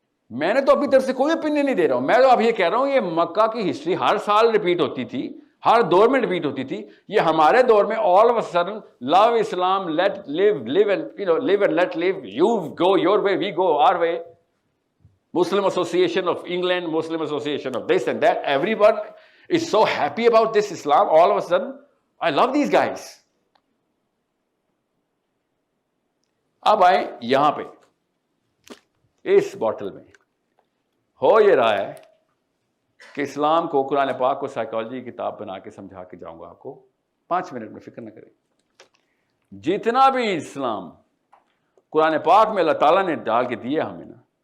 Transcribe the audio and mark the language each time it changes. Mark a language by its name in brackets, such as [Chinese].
[Urdu] میں نے تو اپنی طرف سے کوئی اوپینین نہیں دے رہا ہوں. میں تو اب یہ کہہ رہا ہوں یہ مکہ کی ہسٹری ہر سال ریپیٹ ہوتی تھی, ہر دور میں ریپیٹ ہوتی تھی. یہ ہمارے دور میں [English] All of a sudden love Islam, let live and let live, you go your way, we go our way. Muslim Association of England, Muslim Association of this and that, everyone is so happy about this Islam. All of a sudden, I love these guys. [Urdu] اب آئیں یہاں پہ اس bottle میں. ہو یہ رہا ہے کہ اسلام کو, قرآن پاک کو سائیکالوجی کی کتاب بنا کے سمجھا کے جاؤں گا آپ کو 5 منٹ میں, فکر نہ کریں. جتنا بھی اسلام قرآن پاک میں اللہ تعالیٰ نے ڈال کے دیے ہمیں نا,